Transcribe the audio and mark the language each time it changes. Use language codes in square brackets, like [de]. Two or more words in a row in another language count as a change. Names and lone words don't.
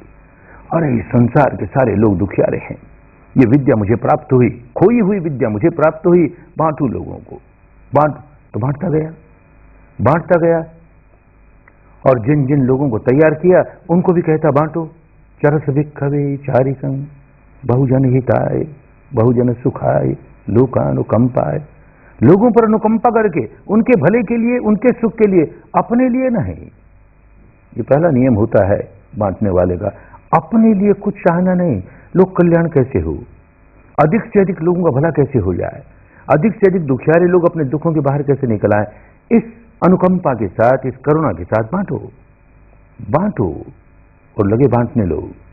[hi] अरे इस संसार के सारे लोग दुखियारे हैं, ये विद्या मुझे प्राप्त हुई, खोई हुई विद्या मुझे प्राप्त हुई, बांटू लोगों को, बांट। तो बांटता गया, बांटता गया, और जिन जिन लोगों को तैयार किया उनको भी कहता बांटो। [pi] चरस भिक्खवे चारिकं बहुजन हिताय बहुजन सुखाय लोकानुकंपाय। [hi] लोगों पर अनुकंपा करके, उनके भले के लिए, उनके सुख के लिए, अपने लिए नहीं। ये पहला नियम होता है बांटने वाले का, अपने लिए कुछ चाहना नहीं। लोक कल्याण कैसे हो, अधिक से अधिक लोगों का भला कैसे हो जाए, अधिक से अधिक दुखियारे लोग अपने दुखों के बाहर कैसे निकल आए, इस अनुकंपा के साथ, इस करुणा के साथ बांटो, बांटो और लगे बांटने लोग।